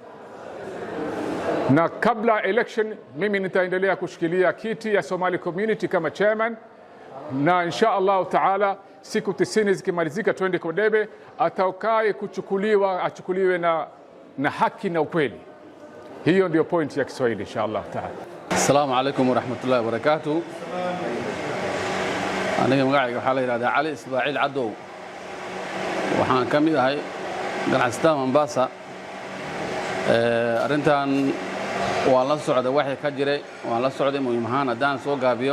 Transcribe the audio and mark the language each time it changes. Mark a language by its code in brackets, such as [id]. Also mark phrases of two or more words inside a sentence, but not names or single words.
[sw] Na kabla election mimi nitaendelea kushikilia kiti ya Somali Community kama chairman, na [ar] إن شاء الله تعالى [sw] siku 90 zikimalizika twende kwa debe, atakaye kuchukuliwa achukuliwe na haki na ukweli. Hiyo ndio point ya Kiswahili [ar] إن شاء الله تعالى. السلام عليكم ورحمة الله وبركاته. [so] Aniga magacayga waxa la yiraahdaa Ali Ismaaciil Cadow. Waxaan ka mid ahay ganacsatada Mombasa. Arintan waa la socda waxay ka jiray, waa la socday muhiim ahaan hadaan soo gaabiyo.